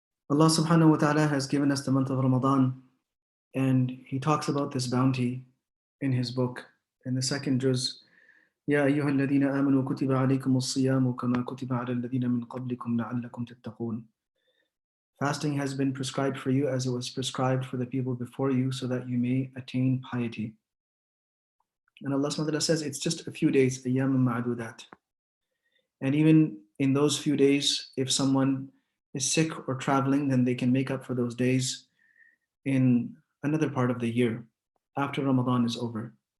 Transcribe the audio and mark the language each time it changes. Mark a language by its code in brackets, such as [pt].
[en] Allah subhanahu wa ta'ala has given us the month of Ramadan, and He talks about this bounty in His book in the second juz. [ar] يا أيها الذين آمنوا كتب عليكم الصيام كما كتب على الذين من قبلكم لعلكم تتقون. [en] Fasting has been prescribed for you as it was prescribed for the people before you, so that you may attain piety. And Allah subhanahu wa ta'ala says it's just a few days, [ar] أيام معدودات. [en] And even in those few days, if someone is sick or traveling, then they can make up for those days in another part of the year after Ramadan is over.